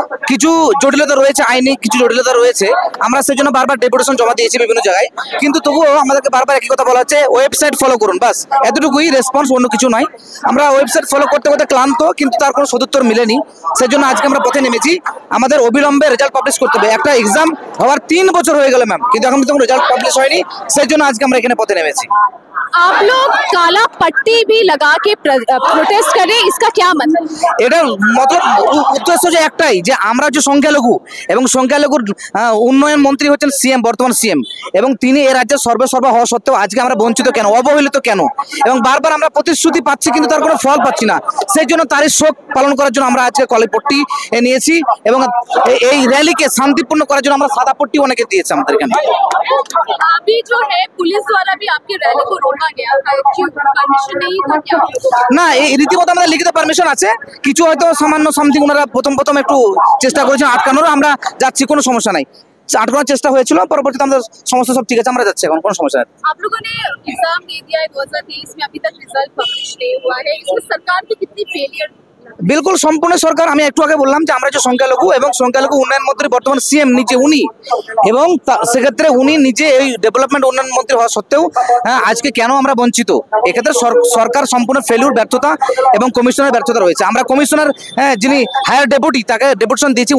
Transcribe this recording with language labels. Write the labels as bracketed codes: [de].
[bn] কিছু জটিলতা রয়েছে, আইনি কিছু জটিলতা রয়েছে। আমরা সেই জন্য বারবার ডেপুটেশন জমা দিয়েছি বিভিন্ন জায়গায়, কিন্তু তবুও আমাদেরকে বারবার একই কথা বলা হচ্ছে, ওয়েবসাইট ফলো করুন, বাস এতটুকুই রেসপন্স, অন্য কিছু নয়। আমরা ওয়েবসাইট ফলো করতে করতে ক্লান্ত, কিন্তু তার কোনো সদুত্তর মিলেনি। সেই জন্য আজকে আমরা পথে নেমেছি। আমাদের অবিলম্বে রেজাল্ট পাবলিশ করতে হবে। একটা এক্সাম হওয়ার 3 বছর হয়ে গেল ম্যাম, কিন্তু এখন কোনো রেজাল্ট পাবলিশ হয়নি। সেই জন্য আজকে আমরা এখানে পথে নেমেছি। [hi] आप लोग काला पट्टी भी लगा के प्रोटेस्ट कर रहे हैं, इसका क्या मतलब? [bn] এটার মতলব উদ্দেশ্য যে একটাই, যে আমরা যে সংখ্যালঘু এবং সংখ্যালঘুর উন্নয়ন মন্ত্রী হচ্ছেন সিএম, বর্তমান সিএম, এবং তিনি এ রাজ্যের সর্বসর্বা হওয়া সত্ত্বেও আজকে আমরা বঞ্চিত কেন, অবহেলিত কেন, এবং বারবার আমরা প্রতিশ্রুতি পাচ্ছি কিন্তু তার কোনো ফল পাচ্ছি না। সেই জন্য তারই শোক পালন করার জন্য আমরা আজকে কলাই পট্টি নিয়েছি এবং এই র্যালিকে শান্তিপূর্ণ করার জন্য আমরা সাদা পট্টি অনেকে দিয়েছি আমাদের এখানে। [hi] अभी जो है पुलिस द्वारा भी आपकी रैली को रोका गया था, क्यों परमिशन नहीं था क्या? [bn] না, এই রীতিমতো আমাদের লিখিত পারমিশন আছে। কিছু হয়তো সামান্য সামথিং ওনারা প্রথম একটু চেষ্টা করেছেন আটকানোর, আমরা যাচ্ছি, কোনো সমস্যা নাই। আটকানোর চেষ্টা হয়েছিল, পরবর্তীতে আমাদের সমস্যা সব ঠিক আছে, আমরা যাচ্ছি, এখন কোনো সমস্যা নেই। [hi] आप लोगों ने एग्जाम दे दिया है 2023 में, अभी तक रिजल्ट पब्लिश नहीं हुआ है, इसमें सरकार की कितनी फेलियर? [bn] बिल्कुल সম্পূর্ণ সরকার। আমি একটু আগে বললাম যে আমরা যে সংখ্যালঘু এবং সংখ্যালঘু উন্নয়ন মন্ত্রী বর্তমান সিএম নিজে উনি, এবং সেক্ষেত্রে উনি নিজে এই ডেভেলপমেন্ট উন্নয়ন মন্ত্রী হওয়া সত্ত্বেও আজকে কেন আমরা বঞ্চিত, এক্ষেত্রে সরকার সম্পূর্ণ ফেলিউর, ব্যর্থতা এবং কমিশনের ব্যর্থতা রয়েছে। আমরা কমিশনার যিনি হায়ার ডেপুটি, তাকে ডেপুটেশন দিয়েছি।